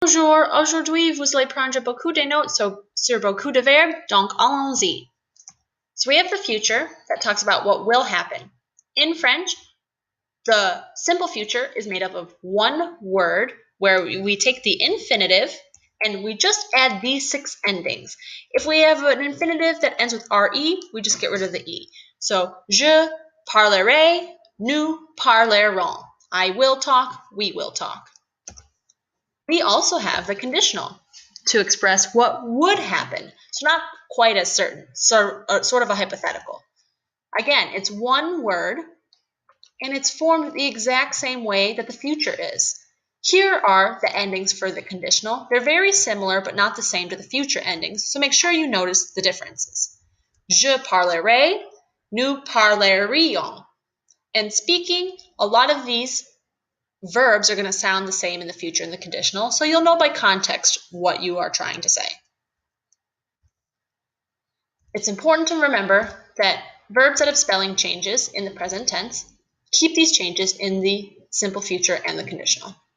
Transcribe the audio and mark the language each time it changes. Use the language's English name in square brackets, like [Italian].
[French] Bonjour, aujourd'hui vous allez prendre beaucoup de notes sur beaucoup de verbes, donc allons-y. [English] So we have the future that talks about what will happen. In French, the simple future is made up of one word where we take the infinitive and we just add these 6 endings. If we have an infinitive that ends with RE, we just get rid of the E. [French] So, je parlerai, nous parlerons. [English] I will talk, we will talk. We also have the conditional to express what would happen. So not quite as certain, sort of a hypothetical. Again, it's one word, and it's formed the exact same way that the future is. Here are the endings for the conditional. They're very similar, but not the same to the future endings, so make sure you notice the differences. [French] Je parlerai, nous parlerions. [English] And speaking, a lot of these verbs are going to sound the same in the future in the conditional, so you'll know by context what you are trying to say. It's important to remember that verbs that have spelling changes in the present tense keep these changes in the simple future and the conditional.